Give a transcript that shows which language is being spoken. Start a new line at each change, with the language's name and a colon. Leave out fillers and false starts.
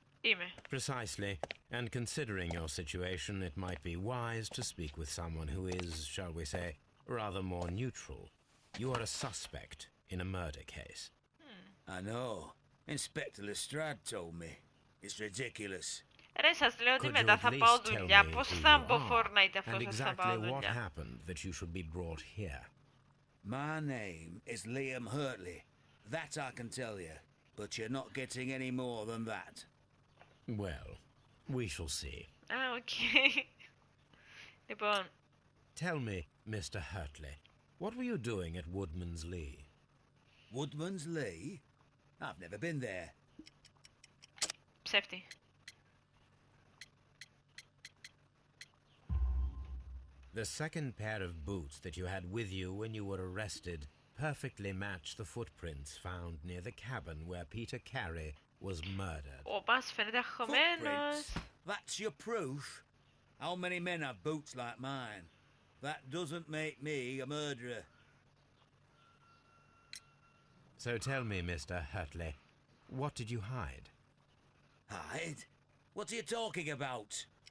Greek: Είμαι.
English: Precisely. And considering your situation, it might be wise to speak with someone who is, shall we say, rather more neutral. You are a suspect in a murder case. I know. Inspector Lestrade told me. It's ridiculous.
Greek: Ρε, σας λέω ότι μετά θα πάω δουλειά. Πώς θα μπω Fortnite αφού σας θα πάω δουλειά.
English: What happened that you should be brought here? My name is Liam Hurtley. That I can tell you. But you're not getting any more than that. Well, we shall see.
Greek: οκ. Λοιπόν.
English: Tell me, Mr. Hurtley, what were you doing at Woodman's Lee? Woodman's Lee? I've never been there.
Greek: Ψεύτη.
English: The second pair of boots that you had with you when you were arrested perfectly match the footprints found near the cabin where Peter Carey was murdered.
Greek: Ο πας φαίνεται αγχωμένος.
English: That's your proof? How many men have boots like mine? That doesn't make me a murderer. So tell me, Mr. Hurtley, what did you hide? Hide? What are you talking about?